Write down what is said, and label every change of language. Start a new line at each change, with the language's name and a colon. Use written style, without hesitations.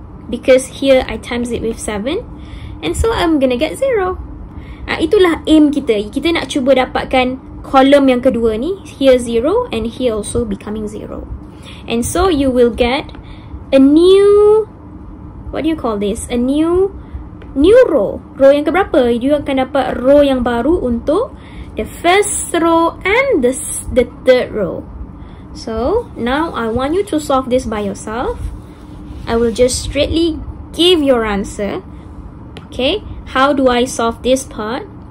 English: Because here I times it with 7. And so I'm gonna get 0.
Malay: Itulah aim kita. Kita nak cuba dapatkan kolom yang kedua ni.
English: Here 0 and here also becoming 0. And so you will get a new, what do you call this? A new row.
Malay: Row yang keberapa?
English: You
Malay: akan dapat
English: row
Malay: yang baru untuk
English: the first row and the third row. So now I want you to solve this by yourself. I will just straightly give your answer. Okay, how do I solve this part?